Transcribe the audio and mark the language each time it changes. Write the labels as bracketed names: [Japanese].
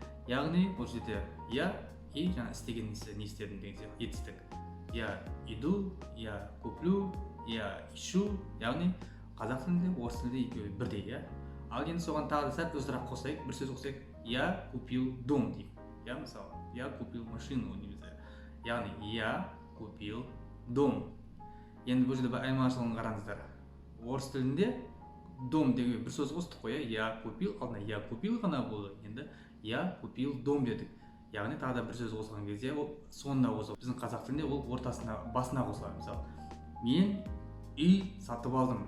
[Kazakh] Яғни бұл жерде я и жаңа істеген не істедім деген сияқты етістік. [Russian] Я иду, я куплю, я ищу. [Kazakh] Яғни қазақ тілінде, орыс тілінде екеуі бірдей, иә. Ал енді соған тағы да сәл өзірақ қосайық, бір сөз қосайық. [Russian] Я купил дом [Kazakh] дейік. [Russian] Я [Kazakh] мысалы, [Russian] я купил машину [Kazakh] дейміз. Яғни [Russian] я купил дом. [Kazakh] Енді бұл жерде бір айырмашылығын қараңыздар. Орыс тілінде дом деген бір сөз қостық қой, [Russian] я купил, [Kazakh] алдына я купил ғана болды. Енді [Russian] я купил дом [Kazakh] дедік. Яғни тағы да бір сөз қосылған кезде ол соңына қосылады. Біздің қазақ тілінде ол ортасына, басына қосылады. Мысалы, мен үй сатып алдым.